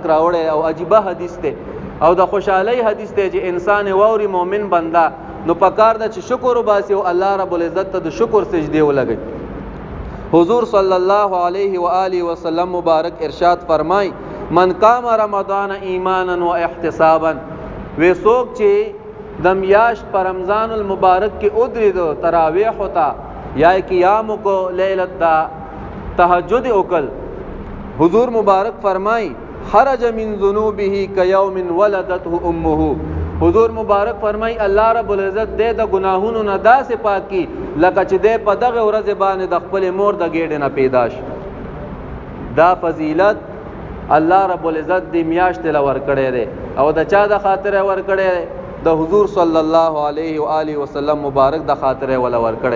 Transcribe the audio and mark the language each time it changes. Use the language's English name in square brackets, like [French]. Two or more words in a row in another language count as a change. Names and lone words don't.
[Pashto] راوړی او عجیبه حدیث ته او د خوشحالی حدیث ته چې انسان ووري مؤمن بندا نو پکار د چې شکر وباسي او [Arabic] الله رب العزت [Pashto] ته د شکر سجده ولګي حضور [Arabic] صلی الله علیه و آله وسلم [Pashto] مبارک ارشاد فرمای [Arabic] من قام رمضان ایمانا و احتسابا [Pashto] وی څوک چې د میاشت په رمضان المبارک کې ودرېدو تراویح ہوتا یا قیام کو لیلت دا تهجد وکل حضور مبارک فرمای [Arabic] خرج من ذنوبه کیوم ولدته امه [Pashto] حضور مبارک فرمای [Arabic] الله رب العزت [Pashto] دې د گناهونو نه داسې پاک کی لکه چې دې په دغه ورځ باندې د خپل مور د ګېډې نه پیدا شي. دا فضیلت [Arabic] الله رب العزت [Pashto] دې میاشت له ور کړې ده او د چا د خاطر ور کړې ده د حضور [Arabic] صلی الله علیه و آله وسلم [Pashto] مبارک د خاطر ول ور کړې.